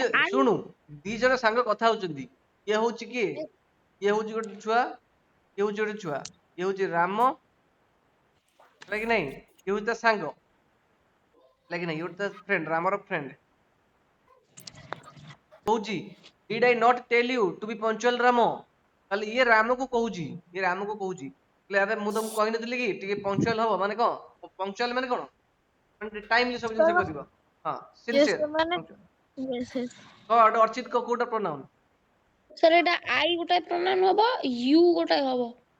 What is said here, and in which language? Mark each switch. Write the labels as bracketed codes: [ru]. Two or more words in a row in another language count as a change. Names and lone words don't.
[or] ଶୁଣୁ ଦି ଜଣ ସାଙ୍ଗ କଥା ହଉଛନ୍ତି ଇଏ ହଉଛି କିଏ ଇଏ ହଉଛି ଗୋଟେ ଛୁଆ ଇଏ ହଉଛି ଗୋଟେ ଛୁଆ ଇଏ ହଉଛି ରାମ ହେଲା କି ନାଇଁ ଇଏ ହଉଛି ତା ସାଙ୍ଗ ହେଲା କି ନାଇଁ ଇଏ ହଉଛି ତା ଫ୍ରେଣ୍ଡ ରାମର ଫ୍ରେଣ୍ଡ କହୁଛି [en] did I not tell you to be punctual [or] ରାମ ତାହେଲେ ଇଏ ରାମକୁ କହୁଛି ହେଲେ ଆରେ ମୁଁ ତମକୁ କହିନଥିଲି କି ଟିକେ ପଙ୍କ୍ଚୁଆଲ ହବ ମାନେ କଣ ପଙ୍କ୍ଚୁଆଲ ମାନେ କଣ ମାନେ ଟାଇମଲି ସବୁ ଜିନିଷ କରିବ ହଁ [en] Yes ସିନସିୟର sir ମାନେ yes yes. [or] କହ ଗୋଟେ ଅର୍ଚିତ କହ କୋଉଟା ପ୍ରୋନାଉନ ସାର୍ ଏଇଟା ଆଇ ଗୋଟେ ପ୍ରୋନାଉନ ହବ ୟୁ ଗୋଟେ ହବ